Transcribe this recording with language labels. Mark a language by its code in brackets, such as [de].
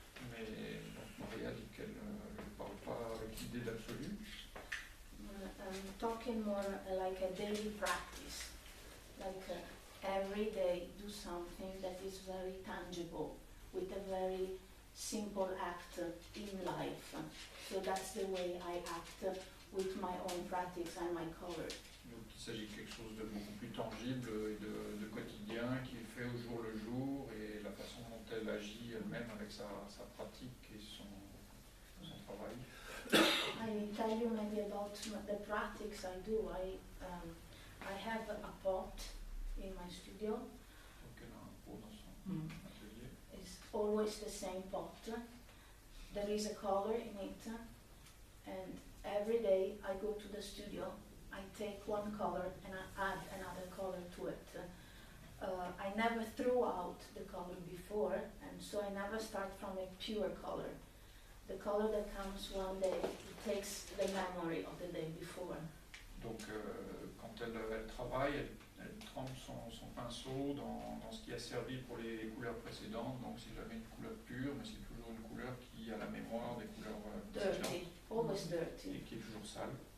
[fr] Mais Maria dit qu'elle ne parle pas avec l'idée d'absolu. [en] I'm talking more like a daily practice, like every day do something that is very tangible, with a very simple act in life. So that's the way I act with my own practice and my color. [fr] Donc il s'agit de quelque chose de beaucoup plus tangible et de quotidien qu'il fait au jour le jour et la façon dont elle agit elle-même avec sa pratique et son travail. [en] I tell you maybe about the practice I do. I have a pot in my studio. [fr] Donc elle a un pot dans son atelier. [en] It's always the same pot. There is a color in it, and every day I go to the studio, I take one color and I add another color to it. I never threw out the color before, and so I never start from a pure color. The color that comes one day, it takes the memory of the day before. [fr] Donc quand elle travaille, elle trempe son pinceau dans ce qui a servi pour les couleurs précédentes. Donc c'est jamais une couleur pure, mais c'est toujours une couleur qui a la mémoire des couleurs [en] Dirty, always dirty. [fr] et qui est toujours sale.